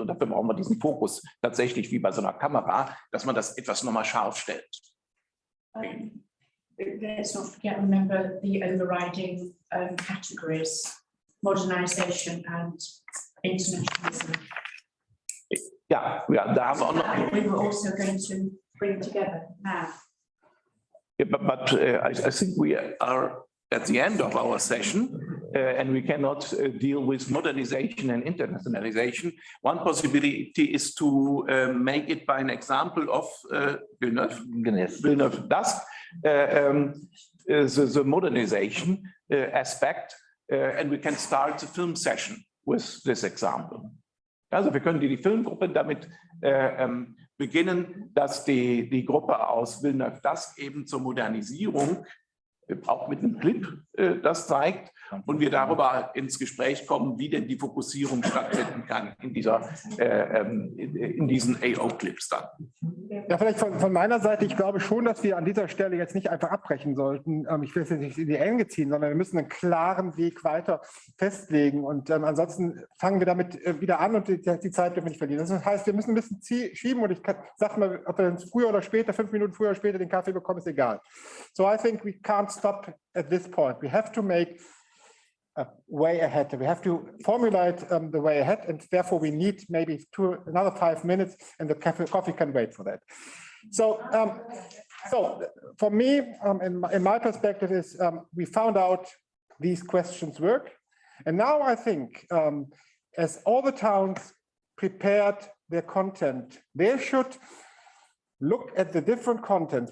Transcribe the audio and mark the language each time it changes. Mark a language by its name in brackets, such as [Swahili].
[German] Und dafür brauchen wir diesen Fokus tatsächlich wie bei so einer Kamera, dass man das etwas nochmal scharf stellt. [English] Let's not forget, remember the overriding categories, modernization and internationalism. [German] Ja, da haben wir auch noch. [English] We were also going to bring together now. Yeah, but I think we are at the end of our session and we cannot deal with modernization and internationalization. One possibility is to make it by an example of Villeneuve does the modernization aspect and we can start the film session with this example. [German] Also wir können die Filmgruppe damit beginnen, dass die Gruppe aus Villeneuve das eben zur Modernisierung auch mit einem Clip das zeigt und wir darüber ins Gespräch kommen, wie denn die Fokussierung stattfinden kann in diesen AO-Clips dann. Ja, vielleicht von meiner Seite, ich glaube schon, dass wir an dieser Stelle jetzt nicht einfach abbrechen sollten. Ich will es jetzt nicht in die Enge ziehen, sondern wir müssen einen klaren Weg weiter festlegen und ansonsten fangen wir damit wieder an und die Zeit dürfen wir nicht verlieren. Das heißt, wir müssen ein bisschen schieben und ich sage mal, ob wir früher oder später, 5 Minuten früher oder später den Kaffee bekommen, ist egal. [English] So I think we can't stop at this point. We have to make a way ahead. We have to formulate the way ahead, and therefore we need maybe another 5 minutes, and the coffee can wait for that. So, for me, in my perspective, is we found out these questions work, and now I think as all the towns prepared their content, they should look at the different contents.